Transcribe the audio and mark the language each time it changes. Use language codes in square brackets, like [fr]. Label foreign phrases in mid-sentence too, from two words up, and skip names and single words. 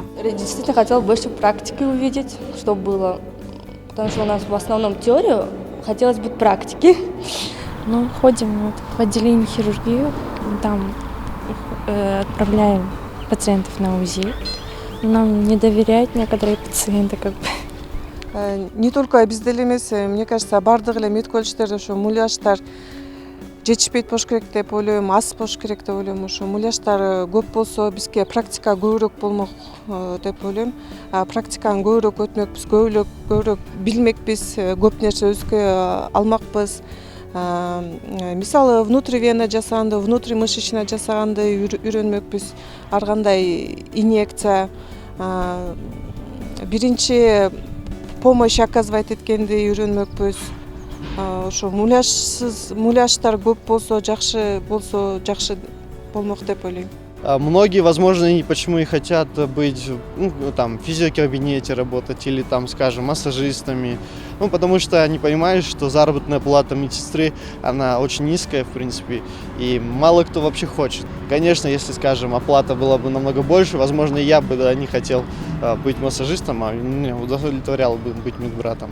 [ru] Я действительно хотела больше практики увидеть, чтобы было, потому что у нас в основном теорию, хотелось бы практики. Ну, ходим вот в отделение хирургии, там отправляем пациентов на УЗИ. Нам не доверяют некоторые пациенты, как бы. Не только [ky] бизде эле эмес, [ru] мне кажется, [ky] баардык эле мед колледждерде ошо муляждар жетишпейт болуш керек деп ойлойм, аз болуш керек деп ойлойм. Ошо муляждар көп болсо бизге практика көбүрөөк болмок деп ойлойм. Практиканы көбүрөөк өтмөкпүз, көбүрөөк билмекпиз, көп нерсе өзгө алмакпыз. Мисалы внутривенно жасаганды, внутримышечный жасаганды үйрөнмөкпүз. Ар кандай инъекция, биринчи [ru] помощь оказывать [ky] эткенди үйрөнмөкпүз. Ошо муляждар көп болсо жакшы болмок деп ойлойм. [ru] Многие, возможно, почему и хотят быть, там, в физиокабинете работать или, там, скажем, массажистами. Потому что они понимают, что заработная плата медсестры, она очень низкая, в принципе, и мало кто вообще хочет. Конечно, если, скажем, оплата была бы намного больше, возможно, я бы не хотел быть массажистом, а меня удовлетворяло бы быть медбратом.